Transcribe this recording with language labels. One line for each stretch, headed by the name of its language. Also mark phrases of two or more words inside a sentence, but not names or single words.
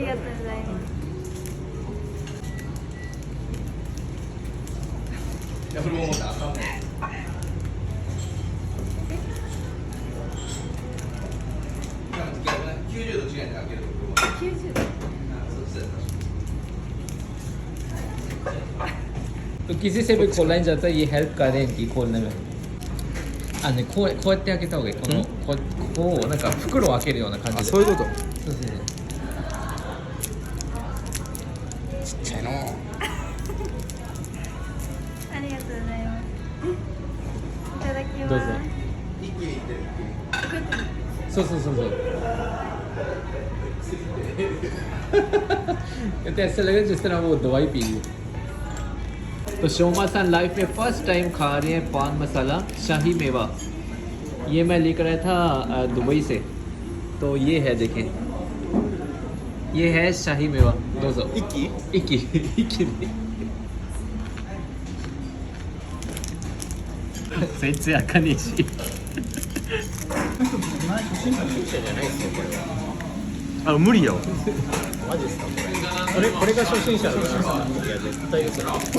Japanese: ありがとうございます。90度。
Hindi: तो किसी से भी खोलना ही चाहता है, ये हेल्प कर रहे हैं इनकी खोलने में।
Japanese: あね、こうやって開けた方がいい。こうなんか袋を開けるような感じで。そういうことそうそうそう。ちっちゃいのありがとうございます。いただきます。どうぞ。一気にいってそうそうそうそう。
Hindi: कहते ऐसा लगा जिस तरह वो दवाई पी ली। तो शोमा सन लाइफ में
English: first time
Hindi: खा रहे हैं पान मसाला शाही मेवा। ये मैं लेकर आया था दुबई से। तो ये है, देखें, ये है शाही मेवा। दो सौ
Japanese: 一気一気一気に全然開かねえしあ無理やわマジですかこれが初心者の方いや絶対ですよ。